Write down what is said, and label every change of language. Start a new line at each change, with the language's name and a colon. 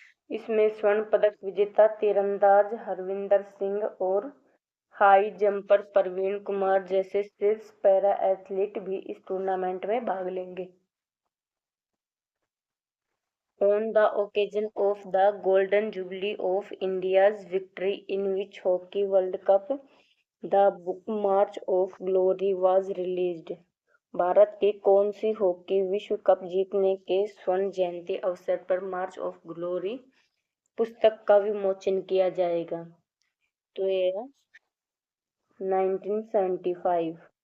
Hindi: इसमें स्वर्ण पदक विजेता तीरंदाज हरविंदर सिंह और हाई जंपर प्रवीण कुमार जैसे शीर्ष पैरा एथलीट भी इस टूर्नामेंट में भाग लेंगे।
English: On the occasion of the Golden Jubilee of India's victory in which Hockey World Cup, the book March of Glory was released.
Hindi: Bharat की कौन सी हॉकी विश्व कप जीतने के स्वर्ण जयंती अवसर पर मार्च ऑफ ग्लोरी पुस्तक का विमोचन किया जाएगा? तो यह 1975।